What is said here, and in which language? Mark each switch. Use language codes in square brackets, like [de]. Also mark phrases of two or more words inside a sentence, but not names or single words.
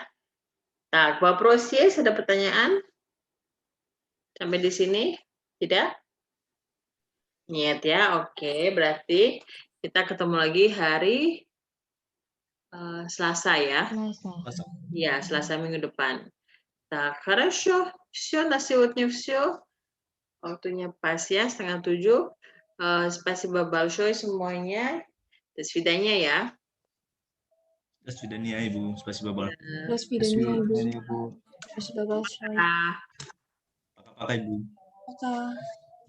[id] Tak, proses ada pertanyaan? Sampai di sini? Tidak? Niet ya, oke. Berarti kita ketemu lagi hari Selasa ya. Iya, Selasa minggu depan. [ru] Так, хорошо. Все, на сегодня все. [id] Waktunya pas ya, 6:30. [ru] Спасибо большое semuanya. До свидания ya. До свидания, Ibu. Спасибо banget. До свидания, [id] Ibu. Ibu. [ru] Спасибо большое. Ah. [id] Pakai Ibu. [ru] Пока.